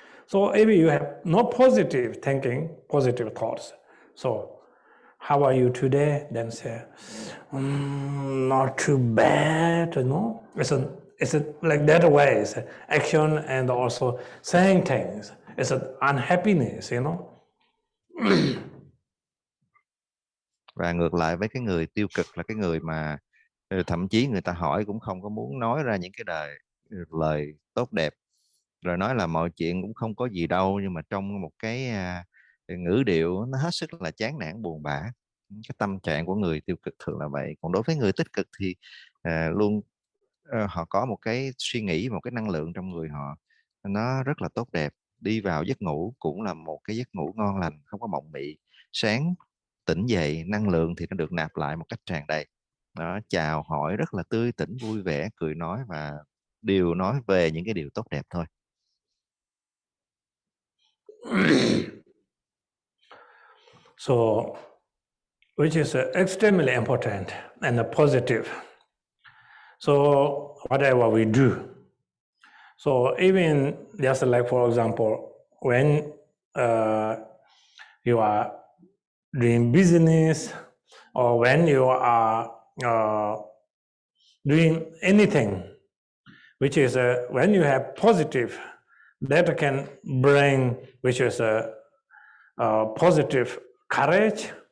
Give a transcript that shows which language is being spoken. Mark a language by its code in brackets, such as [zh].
[en] So if you have no positive thinking, positive thoughts, so how are you today? Then say, not too bad, you know. It's like that way, it's action and also saying things. It's an unhappiness, you know. [vi] Và ngược lại với cái người tiêu cực là cái người mà thậm chí người ta hỏi cũng không có muốn nói ra những cái lời tốt đẹp, rồi nói là mọi chuyện cũng không có gì đâu, nhưng mà trong một cái ngữ điệu nó hết sức là chán nản buồn bã. Cái tâm trạng của người tiêu cực thường là vậy. Còn đối với người tích cực thì luôn họ có một cái suy nghĩ, một cái năng lượng trong người họ nó rất là tốt đẹp. Đi vào giấc ngủ cũng là một cái giấc ngủ ngon lành, không có mộng mị. Sáng tỉnh dậy năng lượng thì nó được nạp lại một cách tràn đầy. Đó, chào hỏi rất là tươi tỉnh, vui vẻ, cười nói và đều nói về những cái điều tốt đẹp thôi. [en] So, which is extremely important and positive. So, whatever we do. So, even just like, for example, when you are doing business or when you are doing anything, which is when you have positive, that can bring, which is a positive courage.